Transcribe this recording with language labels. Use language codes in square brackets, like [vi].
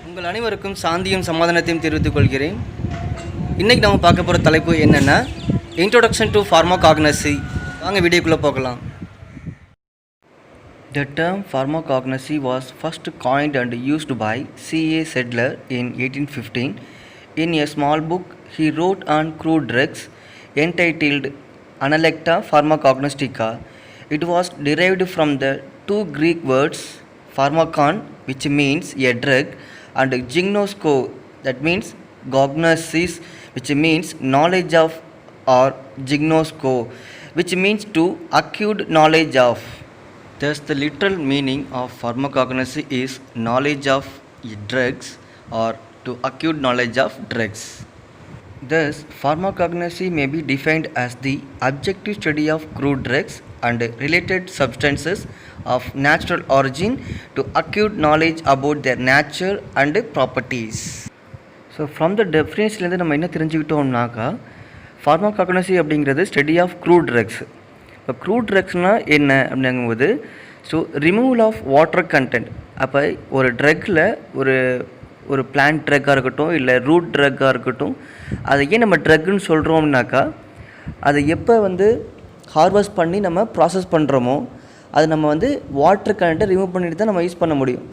[ta] உங்கள் அனைவருக்கும் சாந்தியும் சமாதானத்தையும் தெரிவித்துக் கொள்கிறேன். இன்றைக்கி நம்ம பார்க்க போகிற தலைப்பு என்னென்னா [en] Introduction to pharmacognosy. [ta] வாங்க வீடியோக்குள்ளே போகலாம். [en] The term pharmacognosy was first coined and used by C.A. Sedler in 1815. In a small book he wrote on crude drugs entitled Analecta Pharmacognostica. It was derived from the two Greek words pharmakon, which means a drug, and gignosko, that means gognosis, which means knowledge of, or gignosko, which means to acute knowledge of. Thus, the literal meaning of pharmacognosy is knowledge of drugs or to acute knowledge of drugs. Thus, pharmacognosy may be defined as the objective study of crude drugs and related substances of natural origin to acute knowledge about their nature and properties. So, from the definition [ta] நம்ம என்ன தெரிஞ்சுக்கிட்டோம்னாக்கா pharmacognosy அப்படிங்கிறது [en] Study of crude drugs. [ta] இப்போ crude ட்ரக்ஸ்னால் என்ன அப்படிங்கும்போது [en] Removal of water content. [ta] அப்போ ஒரு ட்ரக்கில் ஒரு plant ட்ரக்காக இருக்கட்டும் இல்லை ரூட் ட்ரக்காக இருக்கட்டும், அதை ஏன் நம்ம ட்ரக்குன்னு சொல்கிறோம்னாக்கா அதை எப்போ ஹார்வெஸ்ட் பண்ணி நம்ம ப்ராசஸ் பண்ணுறோமோ அது நம்ம வாட்டர் கண்டென்ட்டை ரிமூவ் பண்ணிட்டு தான் நம்ம யூஸ் பண்ண முடியும்.